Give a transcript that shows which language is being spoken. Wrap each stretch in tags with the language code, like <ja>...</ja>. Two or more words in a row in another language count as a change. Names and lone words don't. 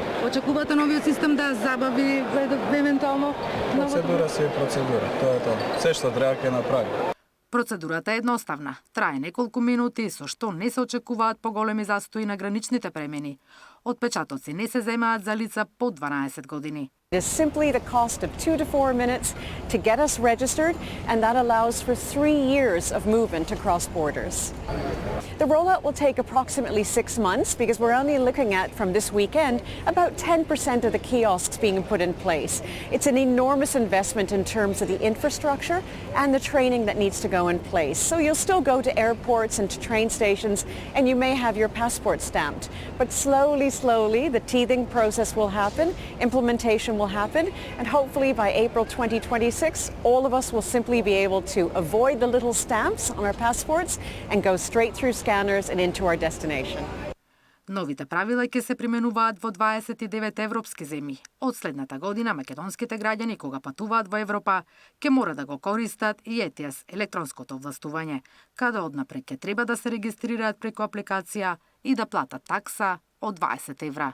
<mk>Очекувате новиот систем да забави евентуално Процедура си е процедура, тоа е тоа. Се што треба ќе направи. Процедурата е едноставна, трае неколку минути, со што не се очекуваат поголеми застои на граничните премини. Отпечатоци не се земаат за лица по 12 години.</mk> <en>It is simply the cost of 2 to 4 minutes to get us registered, and that allows for 3 years of movement across borders. The rollout will take approximately 6 months because we're only looking at, from this weekend, about 10% of the kiosks being put in place. It's an enormous investment in terms of the infrastructure and the training that needs to go in place. So you'll still go to airports and to train stations, and you may have your passport stamped. But slowly, the teething process will happen, implementation will happen, and hopefully by April 2026, all of us will simply be able to avoid the little stamps on our passports and go straight through scanners and into our destination.</en> <mk>Новите правила ќе се применуваат во 29 европски земји. Од следната година македонските граѓани кога патуваат во Европа ќе мора да го користат и ETIAS, електронското властување, каде однапред ќе треба да се регистрираат преку апликација и да платат такса од 20 евра.</mk>